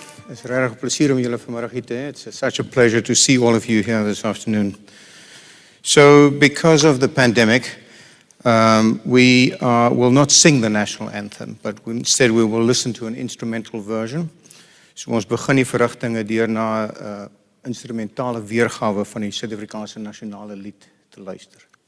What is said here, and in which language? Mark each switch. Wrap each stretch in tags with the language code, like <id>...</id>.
<af>Het is regtig 'n plesier om julle vanmiddag hier te hê.</af> <en>It's such a pleasure to see all of you here this afternoon. So, because of the pandemic, we will not sing the national anthem, but instead we will listen to an instrumental version.</en> <af>So ons begin die verrigtinge deur na 'n instrumentale weergawe van die Suid-Afrikaanse nasionale lied te luister.</af>